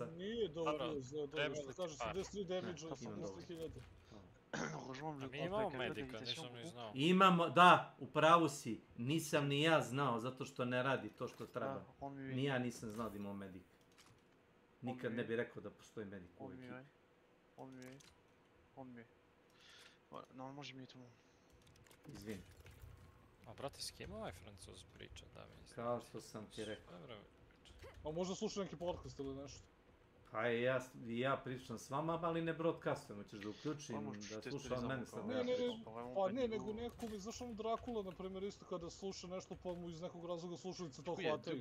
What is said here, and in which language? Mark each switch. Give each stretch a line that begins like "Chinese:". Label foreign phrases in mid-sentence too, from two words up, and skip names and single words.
Serbian: Nije da ubije zedove, što kaže 73 damage na 73.000. A mi imamo medika, nisam ni znao. Imamo, da, u pravu si, nisam ni ja znao, zato što ne radi to što treba. Ni ja nisam znao da imamo medik. Nikad ne bi rekao da postoji medik u ovoj ekipi.
French: Voilà, normalement j'ai mis tout le monde.
Serbian: Izvini. A brate, s kim ovaj Francuz priča, da mi isti? Kao što sam ti rekao. A možda sluša neki podcast ili nešto? Pa ja pričam s vama, ali ne broadcastujem, hoćeš da uključim, da sluša od mene sad. Pa ne, nego neko mi, znaš ono Drakula, na primjer, isto kada sluša nešto, pa mu iz nekog razloga slušalice to hvataju.